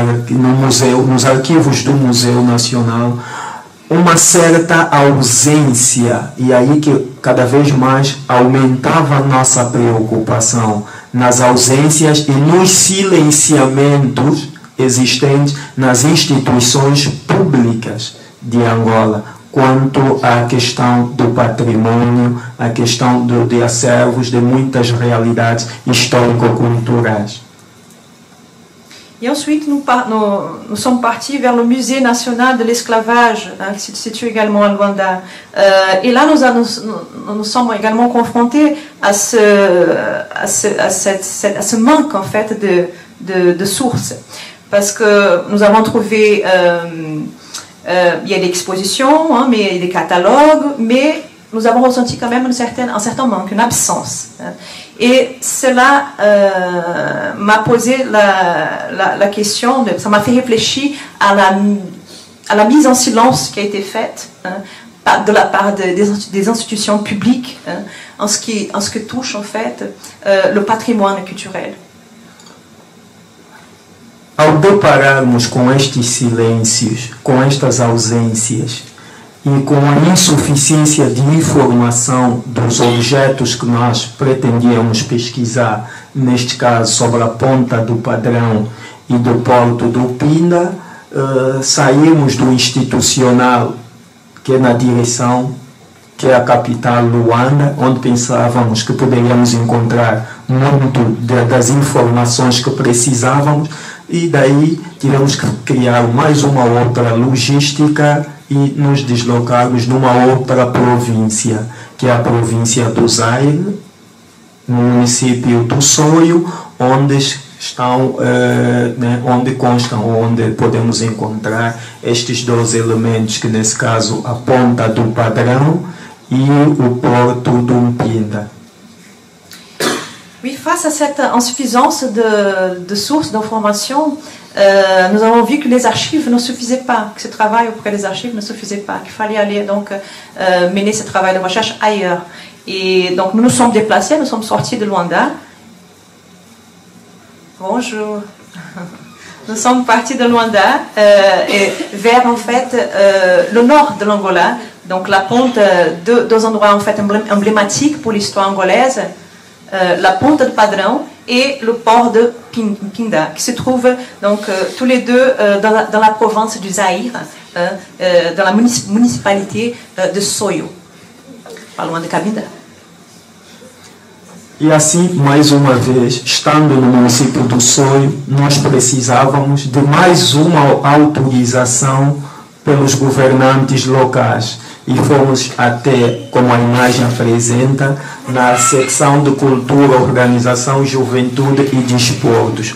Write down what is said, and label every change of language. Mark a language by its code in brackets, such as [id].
[pt] no museu, nos arquivos do Museu Nacional, uma certa ausência, e aí que cada vez mais aumentava a nossa preocupação nas ausências e nos silenciamentos existentes nas instituições públicas de Angola quanto à questão do patrimônio, à questão de acervos de muitas realidades histórico-culturais. [fr] Et ensuite, nous sommes partis vers le Musée national de l'esclavage, qui se situe également à Luanda. Et là, nous sommes également confrontés à ce manque, en fait, de sources. Parce que nous avons trouvé, il y a des expositions, hein, mais des catalogues, mais nous avons ressenti quand même un certain manque, une absence. Hein. Et cela m'a posé la question, ça m'a fait réfléchir à la mise en silence qui a été faite hein, de la part des institutions publiques hein, en ce qui touche en fait le patrimoine culturel. [pt] Ao depararmos com estes silêncios, com estas ausências, e com a insuficiência de informação dos objetos que nós pretendíamos pesquisar, neste caso sobre a Ponta do Padrão e do Porto do Pinda, saímos do institucional, que é na direção, que é a capital Luanda, onde pensávamos que poderíamos encontrar muito das informações que precisávamos, e daí tivemos que criar mais uma outra logística e nos deslocarmos numa outra província, que é a província do Zaire, no município do Soio, onde estão, onde constam, onde podemos encontrar estes dois elementos, que nesse caso a Ponta do Padrão e o Porto do Mpinda. [fr] Oui, face à cette insuffisance de sources d'informations, nous avons vu que les archives ne suffisaient pas, que ce travail auprès des archives ne suffisait pas, qu'il fallait aller donc mener ce travail de recherche ailleurs. Et donc nous nous sommes déplacés, nous sommes sortis de Luanda. Bonjour. Nous sommes partis de Luanda vers en fait le nord de l'Angola, donc la ponte, deux endroits en fait emblématiques pour l'histoire angolaise. La Ponta do Padrão et le port de Pinda, qui se trouvent donc tous les deux dans la province du Zaïre, dans la municipalité de Soio, pas loin de Cabinda. [pt] E assim, mais uma vez, estando no município do Soio, nós precisávamos de mais uma autorização pelos governantes locais. E fomos até, como a imagem apresenta, na secção de Cultura, Organização, Juventude e Desportos.